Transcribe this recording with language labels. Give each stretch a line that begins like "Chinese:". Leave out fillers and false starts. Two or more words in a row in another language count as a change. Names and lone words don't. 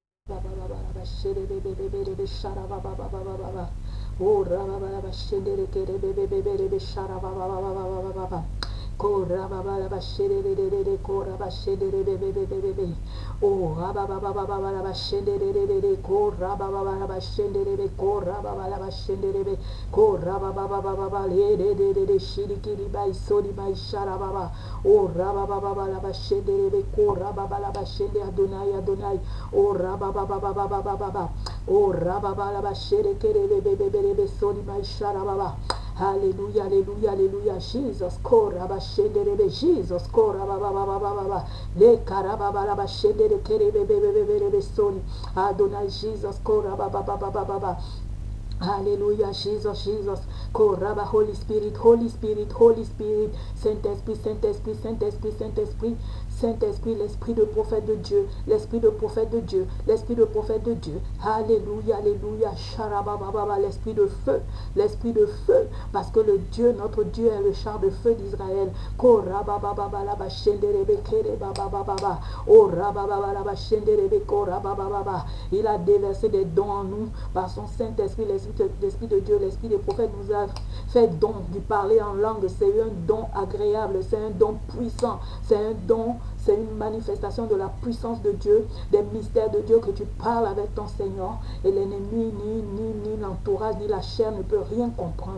English: Oh, rababa, shendere, kere, bebe, sharababa. Kora baba ba shere de kora ba shere de oh baba ba shere de kora baba ba shere de kora baba ba shere de kora baba le de shirikiri bai sori bai shara baba oh baba ba shere de kora baba ba shere Adonai oh baba oh baba ba shere kere bebe sori bai shara baba. Hallelujah, hallelujah, hallelujah. Jesus, koraba shenderebe. Jesus, koraba baba. Le karaba baba shendere kerebe bebe soni. Adonai Jesus, koraba baba. Hallelujah, Jesus. Koraba, Holy Spirit,
French: Saint-Esprit, Saint-Esprit, l'esprit de prophète de Dieu, Alléluia, Sharababa, l'esprit de feu, parce que le Dieu, notre Dieu est le char de feu d'Israël. Korababa, la bashenderebe, kerebaba, oh rababa, la bashenderebe, korababa. Il a déversé des dons en nous par son Saint-Esprit, l'Esprit de Dieu, l'Esprit des prophètes nous a fait don du parler en langue. C'est un don agréable, c'est un don puissant, c'est un don, c'est une manifestation de la puissance de Dieu, des mystères de Dieu que tu parles avec ton Seigneur et l'ennemi, ni l'entourage, ni la chair ne peut rien comprendre.